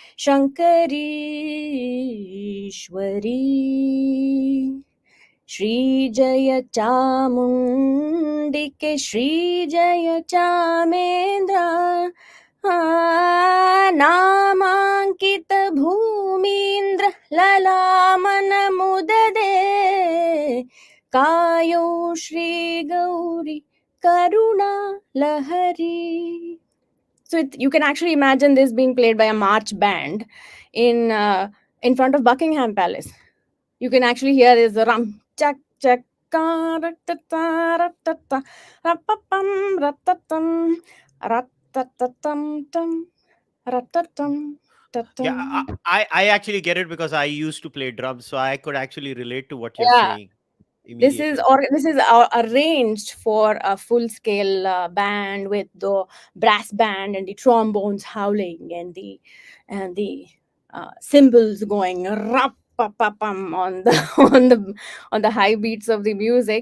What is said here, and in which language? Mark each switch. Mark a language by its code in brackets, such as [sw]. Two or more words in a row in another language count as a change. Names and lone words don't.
[kn] ಶಂಕರೀಶ್ವರಿ ಶ್ರೀ ಜಯ ಚಾಮುಂಡಿಕೆ ಶ್ರೀ ಜಯ ಚಾಮೇಂದ್ರ ನಮಾಂಕಿತ ಭೂಮೀಂದ್ರ ಲಲಾಮನ ಮುದದೆ ಕಾಯೋ ಶ್ರೀ ಗೌರಿ ಕರುಣಾ ಲಹರಿ. [en] So you can actually imagine this being played by a march band in front of Buckingham Palace. You can actually hear this ram chak chak ratata ratata rapapam ratatam ratatatam tam ratatam Yeah, tatam. I actually get it because I used to play drums, so I could actually relate to what you're Yeah, saying immediately. this is arranged for a full scale band with the brass band and the trombones howling and the cymbals going rap on the on the high beats of the music.